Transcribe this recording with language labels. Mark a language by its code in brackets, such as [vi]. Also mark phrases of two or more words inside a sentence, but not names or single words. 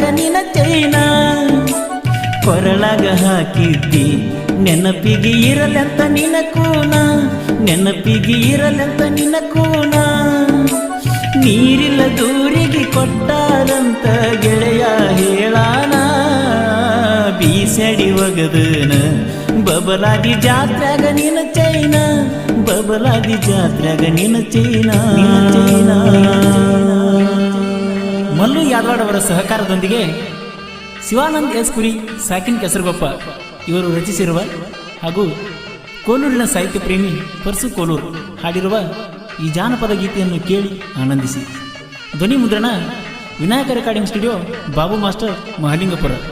[kn] ನಿನ ಚೈನ ಕೊರಳಾಗ ಹಾಕಿದ್ದಿ ನೆನಪಿಗೆ ಇರಲೆಂತ ನಿನ ಕೂನ ನೆನಪಿಗೆ ಇರಲೆಂತ ನಿನ ಕೂನ ನೀರಿಲ್ಲ ದೂರಿಗೆ ಕೊಟ್ಟಾರಂತ ಗೆಳೆಯ ಹೇಳಾನ ಬೀಸಡಿ ಒಗದನ ಬಬಲಾದಿ ಜಾತ್ರ್ಯಾಗ ನಿನ ಚೈನ ಬಬಲಾದಿ ಜಾತ್ರ್ಯಾಗ ನಿನ ಚೈನ ಮಲ್ಲು ಯಾದವಾಡ್ ಅವರ ಸಹಕಾರದೊಂದಿಗೆ ಶಿವಾನಂದ್ ಎಸ್ ಕುರಿ ಸಾಕಿನ್ ಕೆಸರುಗೊಪ್ಪ ಇವರು ರಚಿಸಿರುವ ಹಾಗೂ ಕೋಲೂರಿನ ಸಾಹಿತ್ಯ ಪ್ರೇಮಿ ಪರ್ಸು ಕೋಲೂರು ಹಾಡಿರುವ ಈ ಜಾನಪದ ಗೀತೆಯನ್ನು ಕೇಳಿ ಆನಂದಿಸಿ. ಧ್ವನಿ ಮುದ್ರಣ ವಿನಾಯಕ [en] recording studio, [kn] ಬಾಬು ಮಾಸ್ಟರ್, ಮಹಾಲಿಂಗಪುರ.